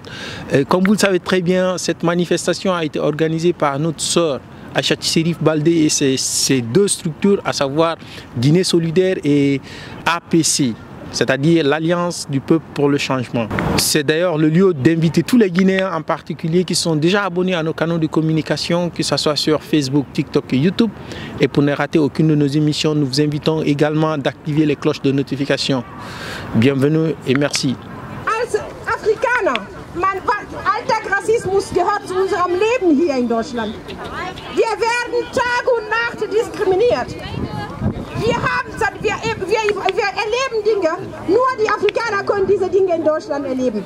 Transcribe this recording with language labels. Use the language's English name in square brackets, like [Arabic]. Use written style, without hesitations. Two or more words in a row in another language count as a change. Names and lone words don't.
[French] Comme vous le savez très bien, cette manifestation a été organisée par notre sœur Aïcha Serif Baldé et ces deux structures, à savoir Guinée Solidaire et APC, c'est-à-dire l'Alliance du Peuple pour le Changement. C'est d'ailleurs le lieu d'inviter tous les Guinéens en particulier qui sont déjà abonnés à nos canaux de communication, que ce soit sur Facebook, TikTok et YouTube. Et pour ne rater aucune de nos émissions, nous vous invitons également d'activer les cloches de notification. Bienvenue et merci. [German] Als Afrikaner, Alltagsrassismus gehört zu unserem Leben hier in Deutschland. Wir werden Tag und Nacht diskriminiert. Wir erleben Dinge, nur die Afrikaner können diese Dinge in Deutschland erleben.